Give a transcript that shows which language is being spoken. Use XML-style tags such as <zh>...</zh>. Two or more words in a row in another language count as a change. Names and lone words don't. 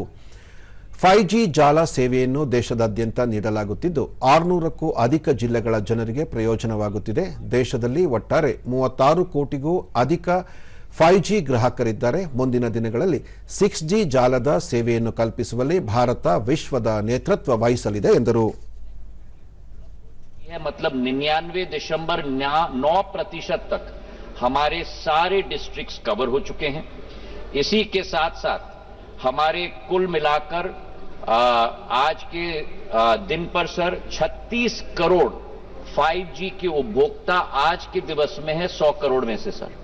<kn>5G ಜಾಲ ಸೇವೆಯನ್ನು ದೇಶದಾದ್ಯಂತ ನೀಡಲಾಗುತ್ತಿದ್ದು, 600ಕ್ಕೂ ಅಧಿಕ ಜಿಲ್ಲೆಗಳ ಜನರಿಗೆ ಪ್ರಯೋಜನವಾಗುತ್ತಿದೆ. ದೇಶದಲ್ಲಿ ಒಟ್ಟಾರೆ 36 ಕೋಟಿಗೂ ಅಧಿಕ 5G ಗ್ರಾಹಕರಿದ್ದಾರೆ. ಮುಂದಿನ ದಿನಗಳಲ್ಲಿ 6G ಜಾಲದ ಸೇವೆಯನ್ನು ಕಲ್ಪಿಸುವಲ್ಲಿ ಭಾರತ ವಿಶ್ವದ ನೇತೃತ್ವ ವಹಿಸಲಿದೆ ಎಂದರು.</kn> <hi>मतलब 99.9% तक हमारे सारे</hi> <en>districts cover</en> <hi>हो चुके हैं। इसी के साथ साथ हमारे कुल मिलाकर आज के दिन पर सर 36 करोड़ 5G के उपभोक्ता आज के दिवस में है 100 करोड़ में से सर।</hi>